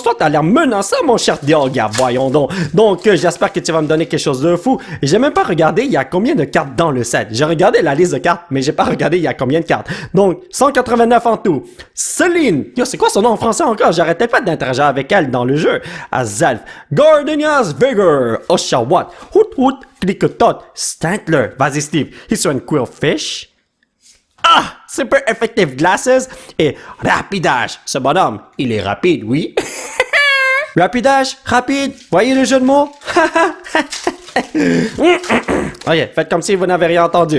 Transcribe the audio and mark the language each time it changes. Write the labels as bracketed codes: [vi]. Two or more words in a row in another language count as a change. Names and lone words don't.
[fr] Toi, t'as l'air menaçant, mon cher Dialga. Voyons donc. Donc, j'espère que tu vas me donner quelque chose de fou. Et j'ai même pas regardé il y a combien de cartes dans le set. J'ai regardé la liste de cartes, mais j'ai pas regardé il y a combien de cartes. Donc, 189 en tout. Celine. Yo, c'est quoi son nom en français encore? J'arrêtais pas d'interagir avec elle dans le jeu. Azelf. Gardenia's Vigor. Oshawott. Hoot, Kricketot. Stantler. Vas-y, Steve. Hiswan Quillfish. Ah! Super Effective Glasses. Et Rapidash. Ce bonhomme, il est rapide, oui. Rapidash, rapide. Voyez le jeu de mots? Ok, faites comme si vous n'avez rien entendu.